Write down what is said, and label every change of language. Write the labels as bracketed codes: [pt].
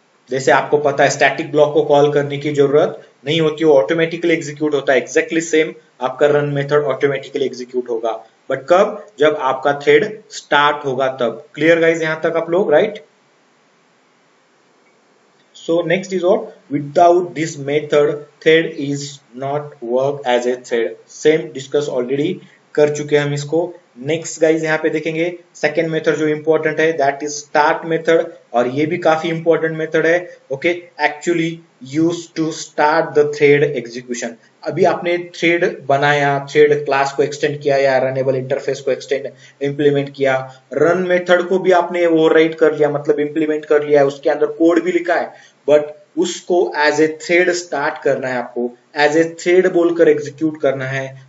[hi] जैसे आपको पता है स्टैटिक ब्लॉक को कॉल करने की जरूरत नहीं होती, वो ऑटोमेटिकली एग्जीक्यूट होता है। एग्जैक्टली सेम आपका रन मेथड ऑटोमेटिकली एग्जीक्यूट होगा, बट कब? जब आपका थ्रेड स्टार्ट होगा तब। क्लियर गाइज यहां तक आप लोग, right? [en] So next is what? Without this method, thread is not work as a thread. Same discuss already [hi] कर चुके हैं हम इसको। नेक्स्ट गाइज यहाँ पे देखेंगे सेकेंड मेथड जो इंपॉर्टेंट है, [en] that is start method, [hi] और ये भी काफी इंपॉर्टेंट मेथड है। [en] Okay, actually use to start the thread execution. [hi] अभी आपने थ्रेड बनाया, थ्रेड क्लास को एक्सटेंड किया या रनेबल इंटरफेस को एक्सटेंड इंप्लीमेंट किया, रन मेथड को भी आपने ओवरराइट कर लिया, मतलब इंप्लीमेंट कर लिया, उसके अंदर कोड भी लिखा है, बट उसको एज ए थ्रेड स्टार्ट करना है, आपको एज ए थ्रेड बोलकर एग्जीक्यूट करना है।